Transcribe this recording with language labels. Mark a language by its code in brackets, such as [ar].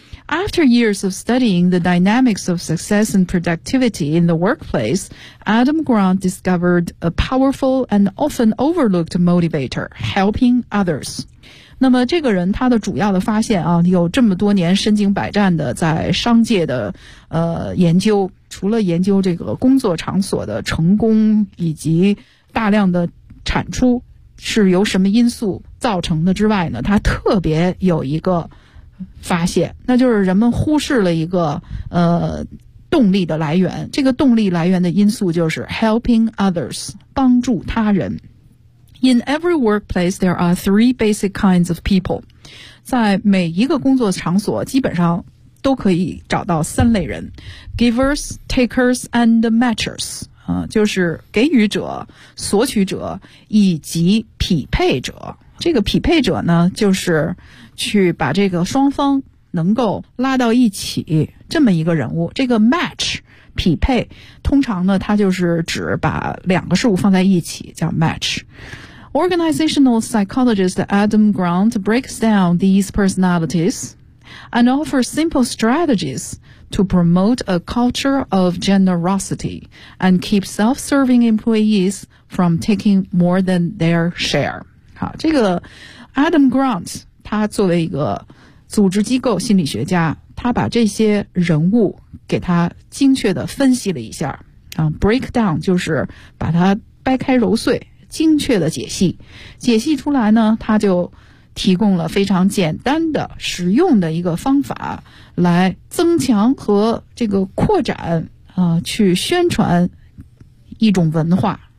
[en] After years of studying the dynamics of success and productivity in the workplace, Adam Grant discovered a powerful and often overlooked motivator, helping others. [zh] 那么这个人他的主要的发现啊，有这么多年身经百战的在商界的研究，除了研究这个工作场所的成功以及大量的产出是由什么因素造成的之外呢，他特别有一个发现，那就是人们忽视了一个动力的来源，这个动力来源的因素就是 [en] helping others， [zh] 帮助他人。 [en] In every workplace, there are three basic kinds of people. [zh] 在每一个工作场所基本上都可以找到三类人。 [en] Givers, takers, and matchers. [zh] 就是给予者、索取者以及匹配者。这个匹配者呢，就是去把这个双方能够拉到一起这么一个人物。这个 match, 匹配，通常呢，它就是指把两个事物放在一起叫 match。 [en] Organizational psychologist Adam Grant breaks down these personalities and offers simple strategies to promote a culture of generosity and keep self-serving employees from taking more than their share. [zh] 好，这个 Adam Grant 他作为一个组织机构心理学家，他把这些人物给他精确的分析了一下，break down 就是把它掰开揉碎，精确的解析出来呢，他就提供了非常简单的实用的一个方法来增强和这个扩展去宣传一种文化。